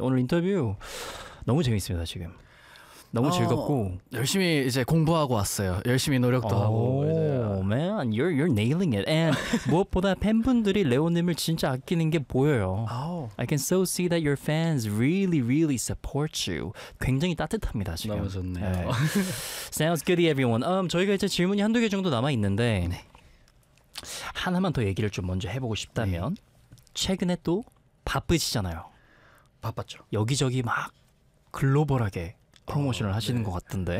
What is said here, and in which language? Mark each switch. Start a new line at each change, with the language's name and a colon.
Korean: 오늘 인터뷰 너무 재밌습니다, 지금. 너무 즐겁고 열심히 이제 공부하고 왔어요. 열심히 노력도 하고.
English: Man, you're nailing it.
Korean: And 무엇보다 팬분들이 레오님을 진짜 아끼는 게 보여요.
English: I can so see that your fans really, really support you.
Korean: 굉장히 따뜻합니다, 지금. 너무 좋네요.
English: Sounds good, everyone.
Korean: 저희가 이제 질문이 한두 개 정도 남아 있는데 네. 하나만 더 얘기를 좀 먼저 해보고 싶다면 최근에 또 바쁘시잖아요. 바빴죠. 여기저기 막 글로벌하게 프로모션을 하시는 것 같은데